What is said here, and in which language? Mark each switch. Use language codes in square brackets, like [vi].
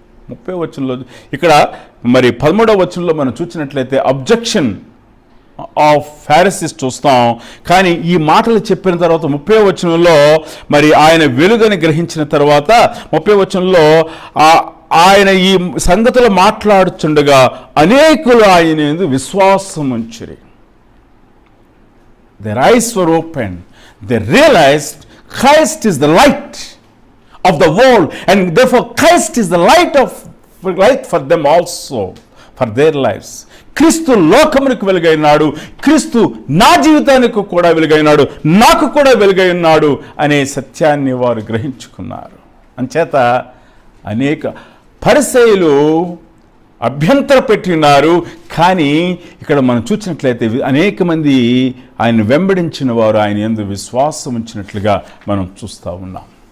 [te] 30వ వచనంలో, ఇక్కడ మరి 13వ వచనంలో మనం చూసినట్లయితే [en] objection of Pharisees [te] చూస్తాం. కానీ ఈ మాటలు చెప్పిన తర్వాత 30వ వచనంలో మరి ఆయన వెలుగని గ్రహించిన తర్వాత 30వ వచనంలో ఆయన ఈ సంగతులు మాట్లాడుచుండగా అనేకులు ఆయన యందు విశ్వాసం ఉంచిరి. [en] Their eyes were opened. They realized Christ is the light of the world, and therefore Christ is the light for them also, for their lives. [te] క్రీస్తు లోకమునకు వెలుగైనాడు, క్రీస్తు నా జీవితానికి కూడా వెలుగైనాడు, నాకు కూడా వెలుగై ఉన్నాడు అనే సత్యాన్ని వారు గ్రహించుకున్నారు. అంచేత అనేక పరిసయ్యులు అభ్యంతర పెట్టినారు. కానీ ఇక్కడ మనం చూసినట్లయితే అనేక మంది ఆయన వెంబడించిన వారు ఆయన యందు విశ్వాసం ఉంచినట్లుగా మనం చూస్తూ ఉన్నాం.